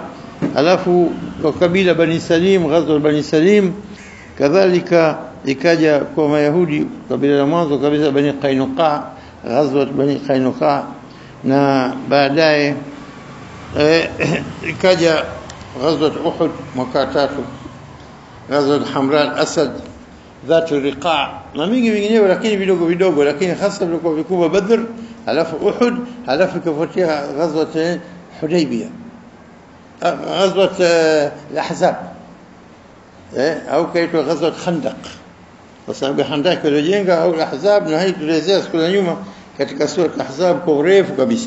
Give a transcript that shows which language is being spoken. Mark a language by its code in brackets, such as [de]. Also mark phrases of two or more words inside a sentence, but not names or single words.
[sw] Alafu kwa kabila Bani Salim, ghazwat Bani Salim. Kadhalika ikaja kwa Mayahudi kabila la mwanzo kabisa Bani Qainuqa, ghazwat Bani Qainuqa. Na baadaye ikaja ghazwat Uhud mwaka 3, ghazwat Hamra al-Asad, ذات الرقاع, na mingi vinginevyo lakini vidogo vidogo, lakini hasa vilikuwa vikubwa Badr, alafu Uhud, alafu ikafuatia ghazwat Hudaybiyah, ghazwat al-Ahzab, au kaitwa ghazwat Khandaq kwa sababu Khandaq ilijenga, au al-Ahzab, na hii tulielezea siku za nyuma katika sura al-Ahzab kwa urefu kabisa.